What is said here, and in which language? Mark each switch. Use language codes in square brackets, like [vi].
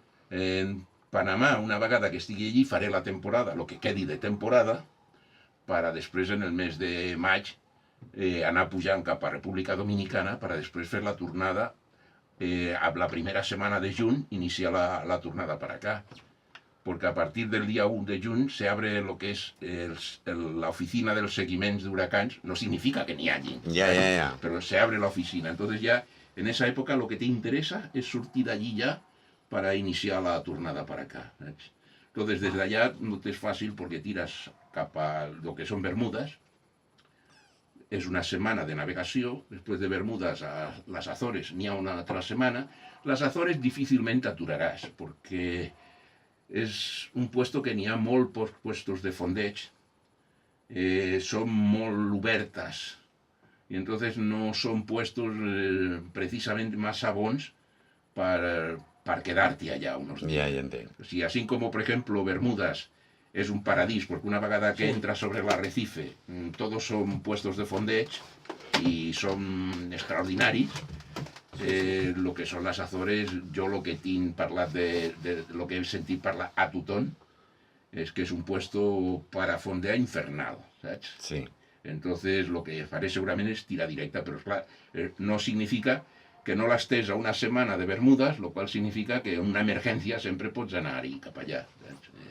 [ca] En Panamà, una vegada que estigui allí, faré la temporada, el que quedi de temporada, per a després, en el mes de maig, anar pujant cap a República Dominicana, per a després fer la tornada, a la primera setmana de juny, iniciar la tornada per acá. [es] Porque a partir del día 1 de junio se abre lo que es la oficina de los seguimientos de huracanes. No significa que ni allí, pero se abre la oficina. Entonces ya, en esa época, lo que te interesa es sortir de allí ya para iniciar la tornada para acá. Entonces, desde allá no te es fácil porque tiras a lo que son Bermudas. Es una semana de navegación. Después de Bermudas a las Azores, ni a una otra semana. Las Azores difícilmente [ca] aturarás, porque és un puesto que n'hi ha molt pocs puestos de fondeig, són molt obertes, i entonces no són puestos precisament massa bons per quedar-te allà unos días. Ja entenc. O sigui, [es] así como, por ejemplo, Bermudas es un paradís, porque [ca] una vegada que [es] entras sobre el arrecife, todos son puestos de fondeig y son extraordinaris. [ca] Lo que són les Azores, jo lo que tinc parlat lo que he sentit parlar a tothom és que és un puesto [es] para fondear infernal, [ca] saps? Sí. Entonces lo que faré segurament és tirar directa, però esclar, no significa que no l'estés a una setmana de Bermudes, lo qual significa que en una emergència sempre pots anar-hi cap allà, saps?